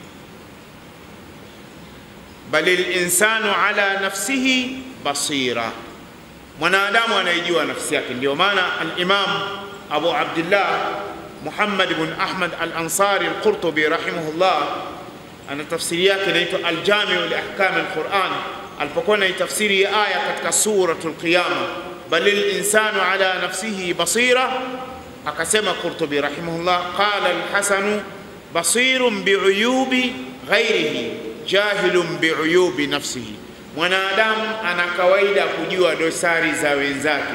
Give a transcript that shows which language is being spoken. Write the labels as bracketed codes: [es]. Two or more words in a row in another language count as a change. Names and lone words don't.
[ar] بل الإنسان على نفسه بصيرة, [sw] mwanadamu anaijua nafsi yake. Ndio maana al-Imam Abu Abdullah Muhammad ibn Ahmad al-Ansari al-Qurtubi rahimahullah, ana tafsiri yake inaitwa al-Jami' li ahkam al-Quran, alipokuwa na tafsiri ya aya katika suratul Qiyamah, [ar] بل الإنسان على نفسه بصيرة, [sw] akasema Qurtubi rahimahullah, [ar] قال الحسن بصير بعيوب غيره جاهل بعيوب نفسه, [sw] Mwanadamu ana kawaida kujua dosari za wenzake.